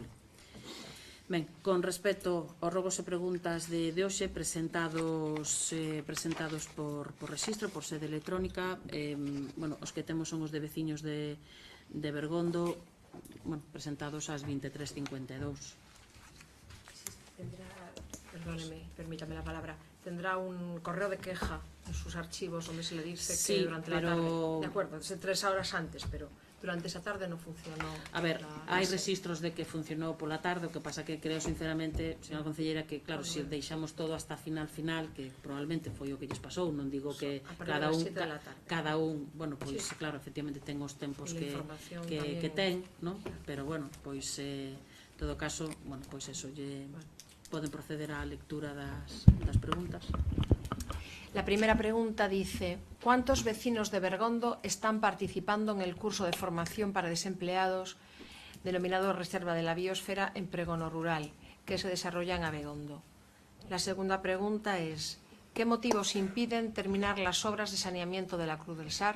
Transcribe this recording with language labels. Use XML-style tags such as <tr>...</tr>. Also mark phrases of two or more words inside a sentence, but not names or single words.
<gl>Ben, con respecto aos rogos e preguntas de hoxe presentados por rexistro, por sede electrónica, os que temos son os de veciños de Bergondo, presentados ás 23:52.</gl> <es>Perdóneme, permítame la palabra. Tendrá un correo de queja en sus archivos donde se le dice Sí, que durante la tarde, de acuerdo, 3 horas antes, pero durante esa tarde</es> <gl>non funcionou. A ver, hai registros de que funcionou pola tarde, o que pasa que creo sinceramente, señora concelleira, que claro, se deixamos todo hasta final, que probablemente foi o que lles pasou, non digo que cada un, bueno, pois claro, efectivamente ten os tempos que ten, non? Pero bueno, pois en todo caso, bueno, pois eso, poden proceder á lectura das preguntas.</gl> <es>La primera pregunta dice: ¿cuántos vecinos de Bergondo están participando en el curso de formación para desempleados denominado Reserva de la Biosfera en Pregono Rural, que se desarrolla en Abegondo? La segunda pregunta es: ¿qué motivos impiden terminar las obras de saneamiento de la Cruz del Sar?</es>